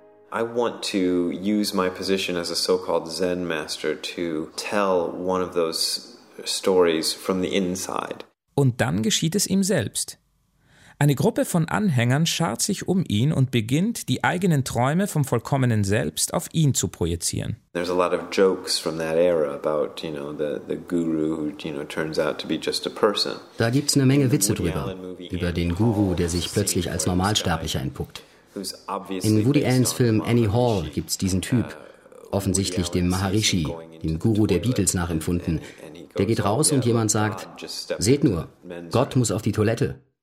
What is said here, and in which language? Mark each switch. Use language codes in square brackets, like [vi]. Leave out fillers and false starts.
[en] I want to use my position as a so-called Zen master to tell one of those stories from the inside. [de] Und dann geschieht es ihm selbst. Eine Gruppe von Anhängern schart sich um ihn und beginnt, die eigenen Träume vom vollkommenen Selbst auf ihn zu projizieren. [en] There's a lot of jokes from that era about, you know, the guru who, you know, turns out to be just a person. [de] Da gibt's eine Menge Witze drüber, über den Guru, der sich plötzlich als Normalsterblicher entpuppt. In Woody Allens Film Annie Hall gibt's diesen Typ, offensichtlich dem Maharishi, dem Guru der Beatles nachempfunden. Der geht raus und jemand sagt, seht nur, Gott muss auf die Toilette.